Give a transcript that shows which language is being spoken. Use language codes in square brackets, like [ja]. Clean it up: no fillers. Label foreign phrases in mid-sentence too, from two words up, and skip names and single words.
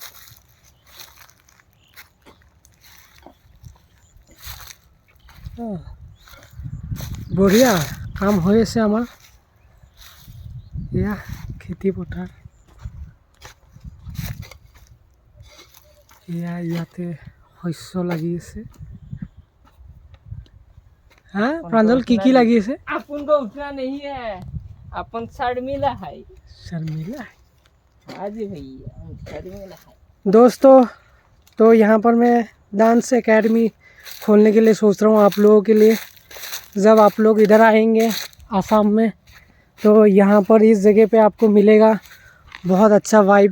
[as] বঢ়িয়া কাম হৈ আছে আমাৰ। এয়া খেতি পথাৰ, এয়া ইয়াতে শস্য লাগি আছে। [hi] হা प्रांजल की लगी है? अपन को उठना नहीं है, अपन शर्मिला है। शर्मिला है? हाँ जी भैया, शर्मिला है। दोस्तों तो यहाँ पर मैं डांस एकेडमी खोलने के लिए सोच रहा हूँ आप लोगों के लिए। जब आप लोग इधर आएंगे आसाम में, तो यहाँ पर इस जगह पे आपको मिलेगा बहुत अच्छा वाइब।